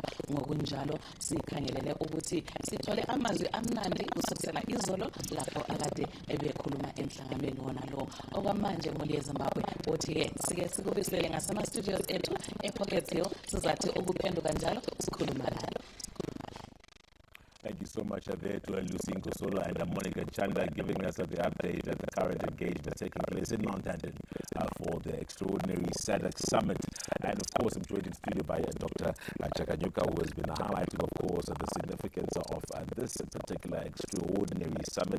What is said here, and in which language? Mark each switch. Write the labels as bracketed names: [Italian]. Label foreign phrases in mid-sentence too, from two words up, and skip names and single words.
[North Ndebele] Ngokunjalo sikhangelele ukuthi sithole amazwi amnandi kusukela izolo lapho akade bekhuluma emhlanganweni wona lo. Okwamanje moli yeZimbabwe uthi-ke sike sikubisele ngasema-studios ethu ePocket Hill sizathi ukuphenduka njalo sikhuluma layo. [English] Thank you so much there to Lucy Nkosolo and Monica Chanda giving us the update at the current engagement taking place in Mount London for the extraordinary SADC summit. And of course, I'm joined in studio by Dr. Chakanyuka, who has been highlighting, of course, the significance of this particular extraordinary summit.